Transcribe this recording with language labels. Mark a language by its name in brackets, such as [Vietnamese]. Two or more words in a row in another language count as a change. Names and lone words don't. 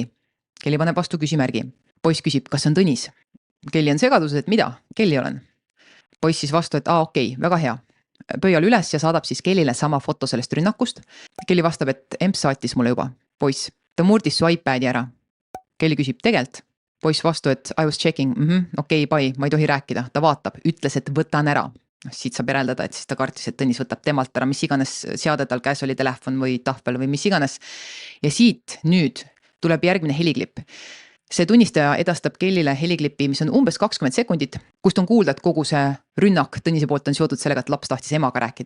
[Estonian] Kelly paneb vastu küsimärgi. Poiss küsib, kas see on Tõnis. Kelly on segaduses, et mida? Kelly olen. Poiss siis vastu, et okei, väga hea. Pöial üles ja saadab siis Kellyle sama foto sellest rünnakust. Kelly vastab, et emps saatis mulle juba. Poiss, ta murdis su iPadi ära. Kelly küsib tegelt. Poiss vastu, et [English] I was checking, [Estonian] okei, bye, ma ei tohi rääkida. Ta vaatab, ütles, et võtan ära. Siit saab järeldada, et siis ta kartis, et Tõnis võtab temalt ära, mis iganes seade tal käes oli, telefon või tahvel või mis iganes. Ja siit nüüd tuleb järgmine heliklipp. See tunnistaja edastab Kellyle heliklipi, mis on umbes 20 sekundit, kust on kuulda, et kogu see rünnak Tõnise poolt on seotud sellega, et laps tahtis emaga rääkida.